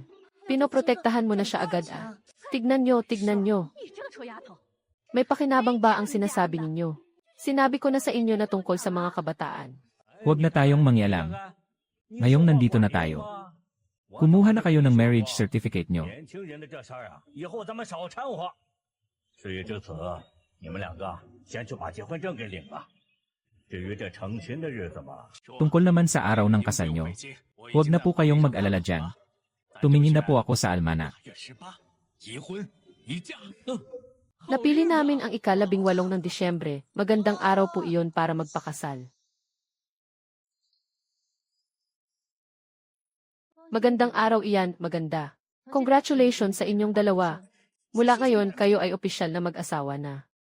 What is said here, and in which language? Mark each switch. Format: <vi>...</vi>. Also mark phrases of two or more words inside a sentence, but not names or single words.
<tl>Pinoprotektahan mo na siya agad ah. Tignan nyo, tignan nyo. May pakinabang ba ang sinasabi ninyo? Sinabi ko na sa inyo na tungkol sa mga kabataan. Huwag na tayong mangialam. Ngayong nandito na tayo. Kumuha na kayo ng</tl> <en>marriage certificate</en> <tl>nyo.</tl> <zh>年轻人的这事儿啊，以后咱们少掺和。事已至此，你们2个先去把结婚证给领了。至于这成亲的日子嘛，</zh> <tl>Tungkol naman sa araw ng kasal nyo, huwag na po kayong mag-alala dyan. Tumingin na po ako sa almanak.</tl> <zh>月18，一婚一嫁。</zh> <tl>Napili namin ang ika-18 ng Disyembre. Magandang araw po iyon para magpakasal. Magandang araw iyan, maganda. Congratulations sa inyong dalawa. Mula ngayon, kayo ay opisyal na mag-asawa na.</tl>